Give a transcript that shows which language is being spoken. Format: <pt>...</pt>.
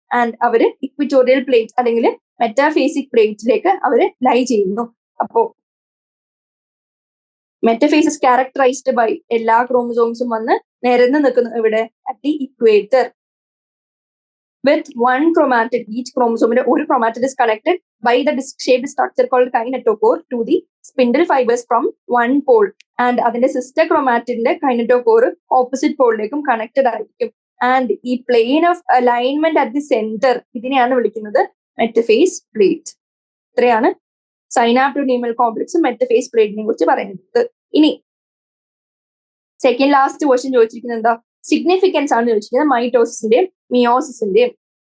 <ml>And അവര് equatorial plate അല്ലെങ്കിൽ മെറ്റാഫേസിക് പ്ലേറ്റിലേക്ക് അവര് ലൈ ചെയ്യുന്നു. അപ്പോ മെറ്റഫേസ് ക്യാരക്ടറൈസ്ഡ് ബൈ എല്ലാ ക്രോമസോംസും വന്ന് നിരന്ന് നിൽക്കുന്നു ഇവിടെ</ml> <en>At the equator with one chromatid. Each chromosome ഒരു chromatid is connected by the disc-shaped structure called kinetochore to the spindle fibers from one pole.</en> <ml>And അതിന്റെ sister chromatidന്റെ kinetochore opposite പോളിലേക്കും കണക്റ്റഡ് ആയിരിക്കും.</ml> <en>and ഈ plane of alignment at the centre,</en> <ml>ഇതിനെയാണ് വിളിക്കുന്നത് metaphase plate. ഇത്രയാണ് സൈനാപ്റ്റോനീമൽ കോംപ്ലക്സും metaphase പ്ലേറ്റിനെ കുറിച്ച് പറയുന്നത്. ഇനി second last question ചോദിച്ചിരിക്കുന്നത് എന്താ, സിഗ്നിഫിക്കൻസ് ആണ് ചോദിച്ചിരിക്കുന്നത് മൈറ്റോസിന്റെയും മിയോസിസിന്റെയും.</ml>